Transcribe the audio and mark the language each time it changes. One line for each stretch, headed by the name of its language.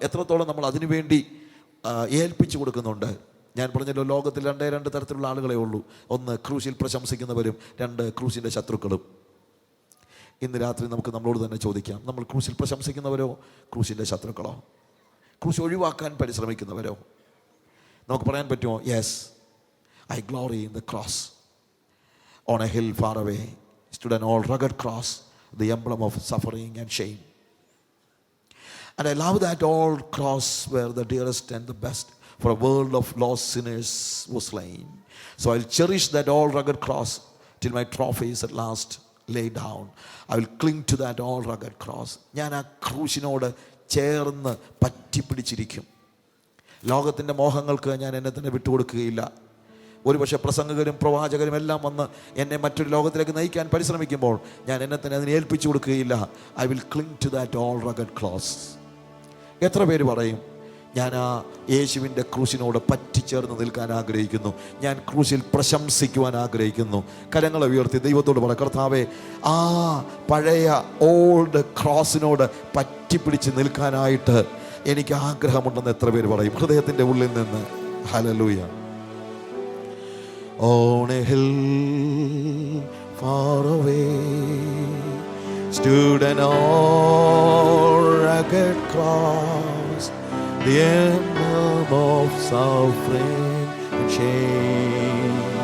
Malayalam: എത്രത്തോളം നമ്മൾ അതിനുവേണ്ടി ഏൽപ്പിച്ചു കൊടുക്കുന്നുണ്ട്? ഞാൻ പറഞ്ഞല്ലോ, ലോകത്തിൽ രണ്ട് തരത്തിലുള്ള ആളുകളെ ഉള്ളൂ. ഒന്ന് ക്രൂശിൽ പ്രശംസിക്കുന്നവരും, രണ്ട് ക്രൂശിൻ്റെ ശത്രുക്കളും. ഇന്ന് രാത്രി നമുക്ക് നമ്മളോട് തന്നെ ചോദിക്കാം, നമ്മൾ ക്രൂശിൽ പ്രശംസിക്കുന്നവരോ ക്രൂശിൻ്റെ ശത്രുക്കളോ? ക്രൂശ് ഒഴിവാക്കാൻ പരിശ്രമിക്കുന്നവരോ? നമുക്ക് പറയാൻ പറ്റുമോ, yes,
English: I glory in the cross. On a hill far away stood an old rugged cross, the emblem of suffering and shame. And I love that old cross where the dearest and the best for a world of lost sinners was slain. So I'll cherish that old rugged cross till my trophy is at last laid down. I will cling to that old rugged cross.
Malayalam: ഞാൻ ആ ക്രൂശിനോട് ചേർന്ന് പറ്റിപ്പിടിച്ചിരിക്കും. ലോകത്തിൻ്റെ മോഹങ്ങൾക്ക് ഞാൻ എന്നെ തന്നെ വിട്ടുകൊടുക്കുകയില്ല. ഒരുപക്ഷെ പ്രസംഗകരും പ്രവാചകരും എല്ലാം വന്ന് എന്നെ മറ്റൊരു ലോകത്തിലേക്ക് നയിക്കാൻ പരിശ്രമിക്കുമ്പോൾ ഞാൻ എന്നെ തന്നെ അതിനെ ഏൽപ്പിച്ചു കൊടുക്കുകയില്ല.
English: I will cling to that old rugged cross.
Malayalam: എത്ര പേര് പറയും, ഞാൻ ആ യേശുവിൻ്റെ ക്രൂശിനോട് പറ്റിച്ചേർന്ന് നിൽക്കാൻ ആഗ്രഹിക്കുന്നു, ഞാൻ ക്രൂശിൽ പ്രശംസിക്കുവാൻ ആഗ്രഹിക്കുന്നു? കരങ്ങളെ ഉയർത്തി ദൈവത്തോട് പറ, കർത്താവേ, ആ പഴയ ഓൾഡ് ക്രോസിനോട് പറ്റിപ്പിടിച്ച് നിൽക്കാനായിട്ട് എനിക്ക് ആഗ്രഹമുണ്ടെന്ന് എത്ര പേര് പറയും ഹൃദയത്തിൻ്റെ ഉള്ളിൽ നിന്ന്? Hallelujah.
English: On a hill far away stood an old rugged cross, the emblem of suffering and shame.